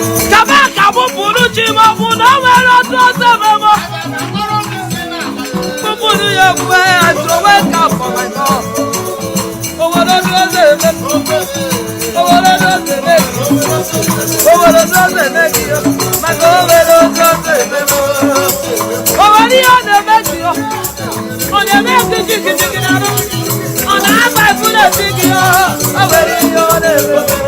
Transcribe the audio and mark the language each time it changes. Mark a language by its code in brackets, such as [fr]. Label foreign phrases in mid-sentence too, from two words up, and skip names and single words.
[ig] Kaba ka mụ pụrụ chi m, ọ bụ na o nwere otu ọzọ eme m. Mụ pụrụ ya okpukpe ya, [en] I throw it out for my God. [ig] O nwere otu ọzọ eme m. O nwere otu ọzọ eme m. O nwere otu ọzọ eme gị, maka o nwere otu ọzọ eme m. O nwere ihe ọ na-eme gị, Ọ na-eme kịjikịjikị n'arụ. Ọ na-agba ifuru esi gị, ọ, o nwere ihe ọ na-eme.